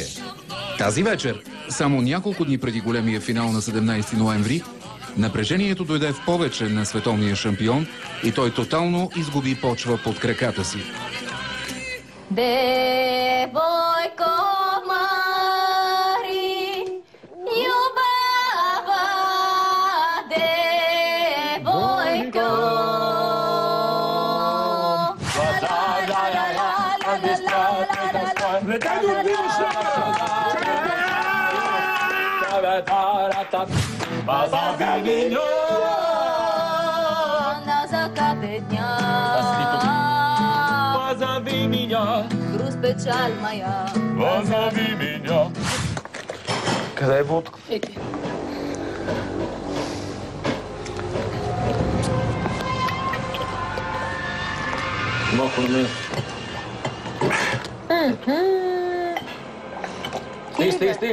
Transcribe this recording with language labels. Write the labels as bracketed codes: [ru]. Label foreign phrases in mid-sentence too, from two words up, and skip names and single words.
[bg] Тази вечер, само няколко дни преди големия финал на 17 ноември, напрежението дойде в повече на световния шампион и той тотално изгуби почва под краката си. Девойко Мари, Любава, девойко. [ru] Позови меня на закате дня. Позови меня. Груст, печаль моя. Позови меня. [bg] Къде е водка? Еки. Малко на мен. Стиг.